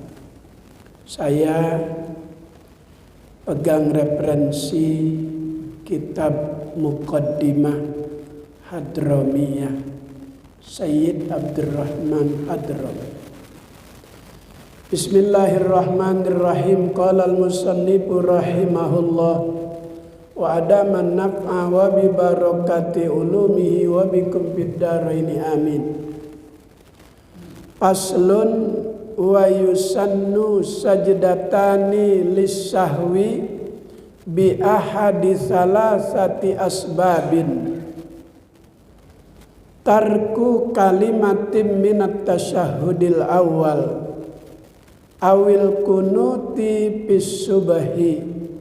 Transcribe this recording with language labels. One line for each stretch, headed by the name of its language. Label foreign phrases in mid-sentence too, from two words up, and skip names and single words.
Indonesian: Saya pegang referensi kitab Muqaddimah Hadramiyah Sayyid Abdurrahman Hadrami.
Arabic: بسم الله الرحمن الرحيم. قال المصنف رحمه الله وأدام النفع وببركة علومه وبكم في الدارين آمين. فصل ويسن سجدتان للسهو بأحد ثلاثة أسباب. ترك كلمة من التشهد الأول أو القنوت بالصبح